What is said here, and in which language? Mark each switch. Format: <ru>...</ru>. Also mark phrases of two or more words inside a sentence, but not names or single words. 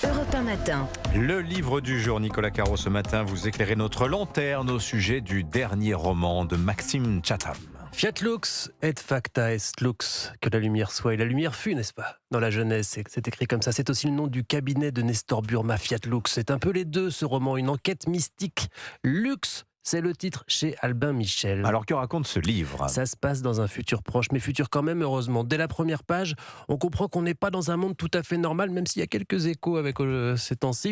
<fr>Europe 1 matin. Le livre du jour, Nicolas Caro, ce matin, vous éclairez notre lanterne au sujet du dernier roman de Maxime Chatham.</fr> <la>Fiat lux et facta est lux,</la> <fr>que la lumière soit. Et la lumière fut, n'est-ce pas? Dans la jeunesse, c'est écrit comme ça. C'est aussi le nom du cabinet de Nestor Burma, Fiat lux. C'est un peu les deux, ce roman, une enquête mystique. Lux, c'est le titre chez Albin Michel. Alors, que raconte ce livre? Ça se passe dans un futur proche, mais futur quand même, heureusement. Dès la première page, on comprend qu'on n'est pas dans un monde tout à fait normal, même s'il y a quelques échos avec ces temps-ci.</fr>